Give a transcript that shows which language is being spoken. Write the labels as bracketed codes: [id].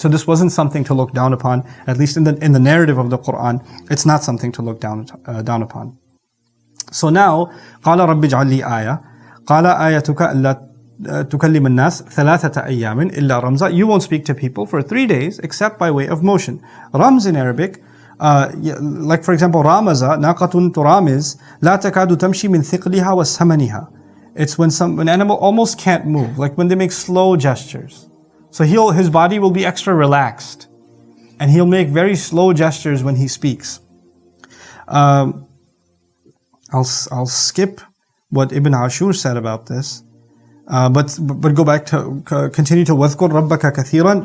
[en] So this wasn't something to look down upon, at least in the narrative of the Qur'an. It's not something to look down upon. So now, [ar] قال رب اجعل لي آية. قال آيتك ألا تكلم الناس ثلاثة أيام إلا رمزا. [en] You won't speak to people for 3 days except by way of motion. Rams in Arabic, like for example, [ar] رامزة ناقة ترامز لا تكاد تمشي من ثقلها وسمنها. [en] It's when an animal almost can't move, like when they make slow gestures. So his body will be extra relaxed, and he'll make very slow gestures when he speaks. I'll skip what Ibn Ashur said about this, but go back to continue to [ar] وَاذْكُرْ رَبَّكَ كَثِيرًا.